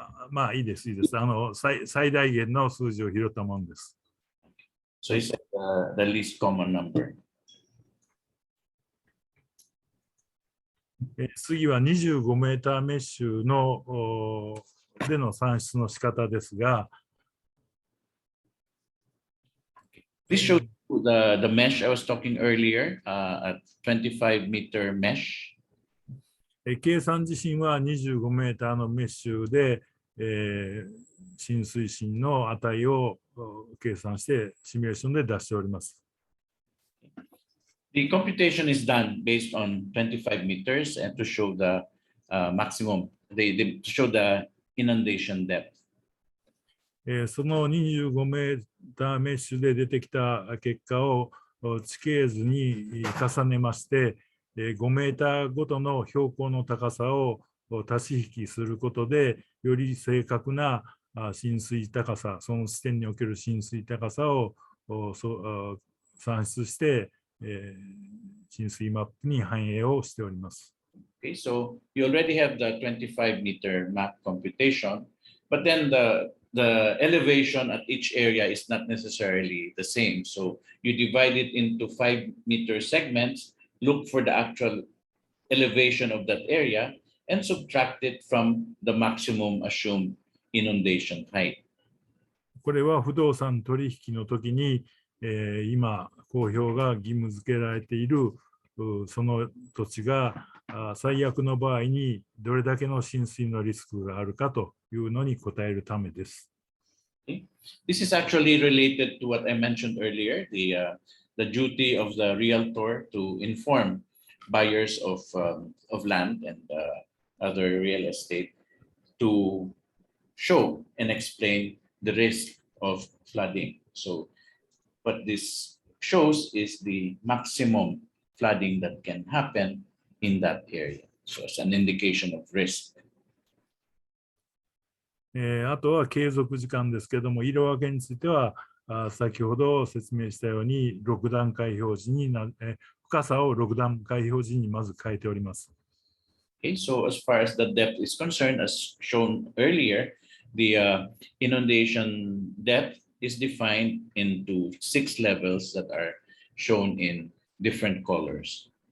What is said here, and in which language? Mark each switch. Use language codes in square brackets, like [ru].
[ja] まあいいです、いいです。最大限の数字を拾ったものです。 [en] So it's like the least common number. [ja] 次は25メーターメッシュでの算出の仕方ですが、 [en] This shows the mesh I was talking earlier, a 25-meter mesh. [ja] 計算自身は25メーターのメッシュで、浸水深の値を計算してシミュレーションで出しております。 [en] The computation is done based on 25 meters and to show the maximum, to show the inundation depth. [ja] その25メーターメッシュで出てきた結果を地形図に重ねまして、5メーターごとの標高の高さを足し引きすることで、より正確な浸水高さ、その地点における浸水高さを算出して、浸水マップに反映をしております。 [en] Okay, so you already have the 25-meter map computation, but then the elevation at each area is not necessarily the same. So you divide it into 5-meter segments, look for the actual elevation of that area, and subtract it from the maximum assumed inundation height. [ja] これは不動産取引の時に、今公表が義務付けられているその土地が最悪の場合にどれだけの浸水のリスクがあるかというのに答えるためです。 [en] Okay. This is actually related to what I mentioned earlier, the duty of the realtor to inform buyers of land and other real estate to show and explain the risk of flooding. So what this shows is the maximum flooding that can happen in that area. So it's an indication of risk. [ja] あとは継続時間ですけども、色分けについては、先ほど説明したように6段階表示に深さを6段階表示にまず変えております。 [en] Okay, so as far as the depth is concerned, as shown earlier, the inundation depth is defined into 6 levels that are shown in different colors.